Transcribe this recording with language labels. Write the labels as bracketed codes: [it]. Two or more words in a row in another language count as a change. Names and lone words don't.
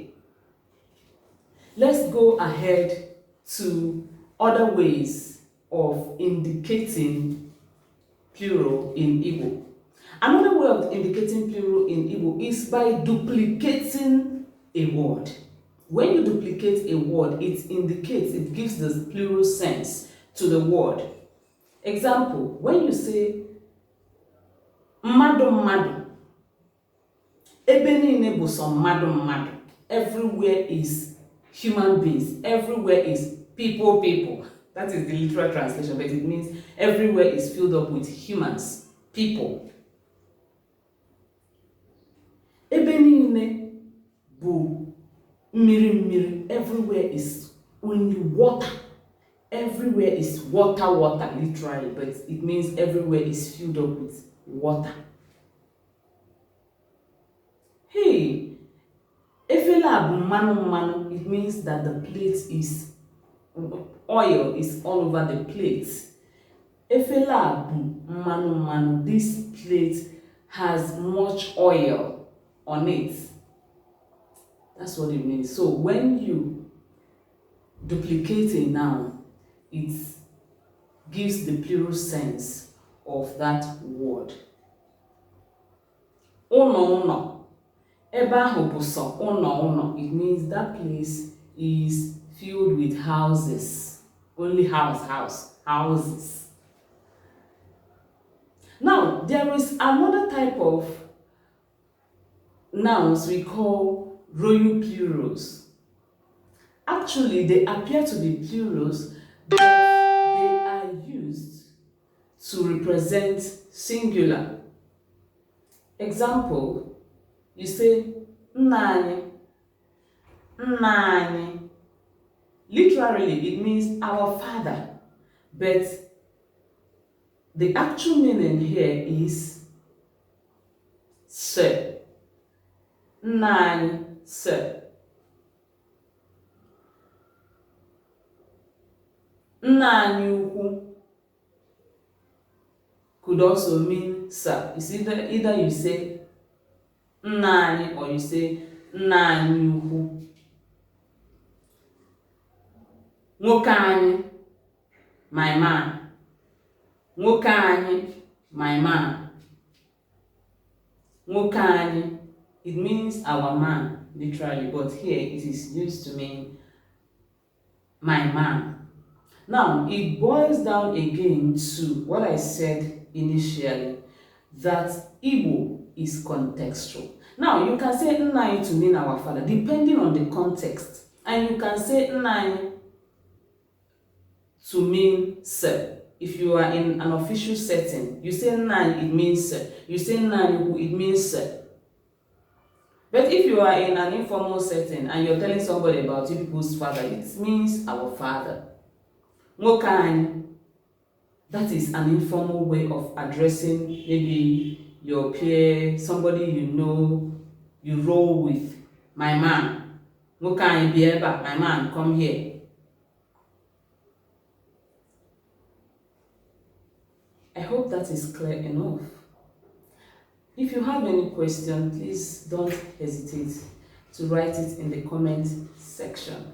[en] Let's go ahead to other ways of indicating plural in Igbo. Another way of indicating plural in Igbo is by duplicating a word. When you duplicate a word, it gives the plural sense to the word. Example: when you say [ig] mmadụ mmadụ, ebe niile bụ sọ mmadụ mmadụ, [en] everywhere is human beings, everywhere is people. That is the literal translation, but it means everywhere is filled up with humans, people. [ig] Ebe niile bụ mmiri mmiri, [en] everywhere is only water. Everywhere is water, literally, but it means everywhere is filled up with water. [ig] Hey, efela bụ mmanụ, [en] it means that the plate is, oil is all over the plate. [ig] Efela bụ mmanụ, [en] this plate has much oil on it. That's what it means. So when you duplicate a noun, it gives the plural sense of that word. [ig] Ụnọ. Ebe ahụ bụ sọ ụnọ. [en] It means that place is filled with houses. Only houses. Now, there is another type of nouns we call royal plurals. Actually, they appear to be plurals, but they are to represent singular. Example, you say [ig] nna anyị. [en] Literally, it means our father, but the actual meaning here is sir. [ig] Nna anyị, [en] sir. [ig] Nna anyị ukwu [en] could also mean sir. It's either you say [ig] nna anyị [en] or you say [ig] nna anyị ukwu. Nwoke anyị, [en] my man. [ig] Nwoke anyị, [en] my man. [ig] Nwoke anyị, [en] it means our man, literally, but here it is used to mean my man. Now, it boils down again to what I said initially, that Igbo is contextual. Now, you can say nna to mean our father, depending on the context. And you can say nna to mean sir. If you are in an official setting, you say nna, it means sir. You say nna, it means sir. But if you are in an informal setting and you're telling somebody about you people's father, it means our father. [ig] Nwoke anyị, [en] that is an informal way of addressing maybe your peer, somebody you know, you roll with. My man. [ig] Nwoke anyị bi ebe a, [en] my man, come here. I hope that is clear enough. If you have any question, please don't hesitate to write it in the comment section.